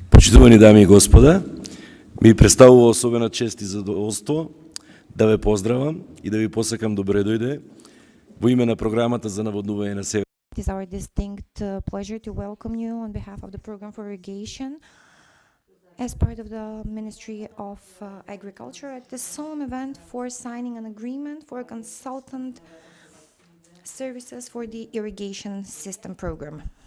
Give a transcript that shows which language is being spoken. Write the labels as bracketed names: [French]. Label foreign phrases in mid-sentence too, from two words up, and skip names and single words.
[Macedonian] Почитувани дами и господа, ми представува особена чест и задоволство да ве поздравам и да ви посакам добре дојде во име на програмата за наводнување на Север. [English] It is our distinct pleasure to welcome you on behalf of the Program for Irrigation as part of the Ministry of Agriculture at this solemn event for signing an agreement for consultant services for the irrigation system program.